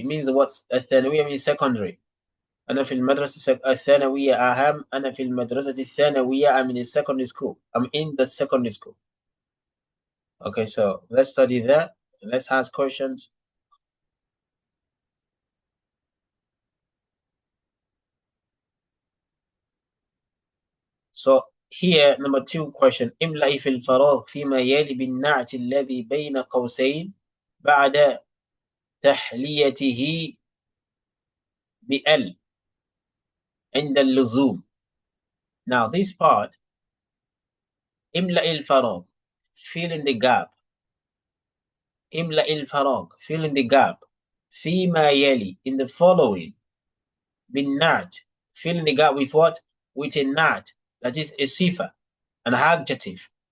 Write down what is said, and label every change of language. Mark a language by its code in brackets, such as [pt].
[en] It means what's الثانوية means secondary. [ar] أنا في المدرسة الثانوية أنا في المدرسة الثانوية. [en] I'm in the secondary school. I'm in the secondary school. Okay, so let's study that. Let's ask questions. So here, number 2 question. [ar] املأ في الفراغ فيما يلي بالنعت الذي بين قوسين بعد تحليته بال عند اللزوم. [en] Now this part, [ar] املأ الفراغ, [en] fill in the gap. [ar] املأ الفراغ, [en] fill in the gap. [ar] فيما يلي, [en] in the following. بالنعت, fill in the gap with what? With a nat, that is a sifa, an adjective.